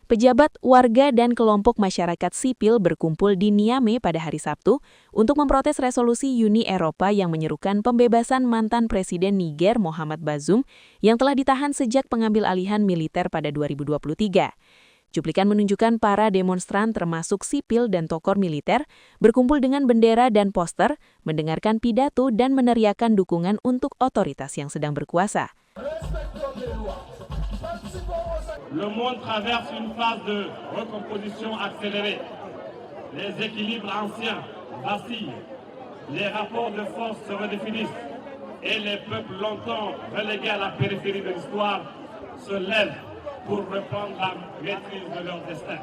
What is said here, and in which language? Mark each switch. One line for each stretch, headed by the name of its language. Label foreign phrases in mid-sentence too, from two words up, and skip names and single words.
Indonesian: Pejabat, warga, dan kelompok masyarakat sipil berkumpul di Niamey pada hari Sabtu untuk memprotes resolusi Uni Eropa yang menyerukan pembebasan mantan Presiden Niger Mohamed Bazoum yang telah ditahan sejak pengambil alihan militer pada 2023. Cuplikan menunjukkan para demonstran termasuk sipil dan tokoh militer berkumpul dengan bendera dan poster, mendengarkan pidato dan meneriakan dukungan untuk otoritas yang sedang berkuasa.
French: Le monde traverse une phase de recomposition accélérée. Les équilibres anciens vacillent, les rapports de force se redéfinissent et les peuples longtemps relégués à la périphérie de l'histoire se lèvent pour reprendre la maîtrise de leur destin.